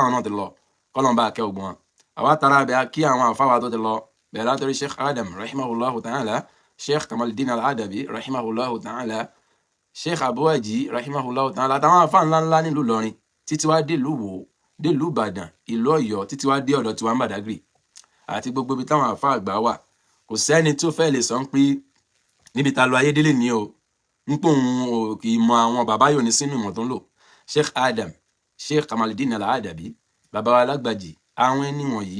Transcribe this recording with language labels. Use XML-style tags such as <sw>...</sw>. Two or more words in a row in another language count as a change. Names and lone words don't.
<yo>táwọn náà ti lọ kọ́lọ́n bá kẹ́ ògbọ́n àwa tara bẹ̀ kí àwọn àfáwà tó ti lọ bẹ̀rẹ̀ látọ̀rí Sheikh Adam</yo> <ar>رحمه الله تعالى</ar> <yo>Sheikh Kamaluddin al-Adabi</yo> <ar>رحمه الله تعالى</ar> <yo>Sheikh Abuwaji</yo> <ar>رحمه الله تعالى</ar> <yo>àtàwọn àfáà ńláńlá nílùú Ìlọrin títí wá délùú Ìwó délùú Ìbàdàn ìlú Ọ̀yọ́ títí wá dé ọ̀dọ̀ tiwa ní Badagry àti gbogbo ibi táwọn àfáà àgbà wà kò sẹ́ni tó fẹ́ lè sọ pé níbi ta lọ ayédélé ni o ń pò ń kì í mọ àwọn bàbá yòó ní sínú ìmọ̀ tó ń lò Sheikh Adam Sheikh Kamaluddin al-Adabi bàbá wa lágbàjì àwọn ẹni wọ̀nyí</yo>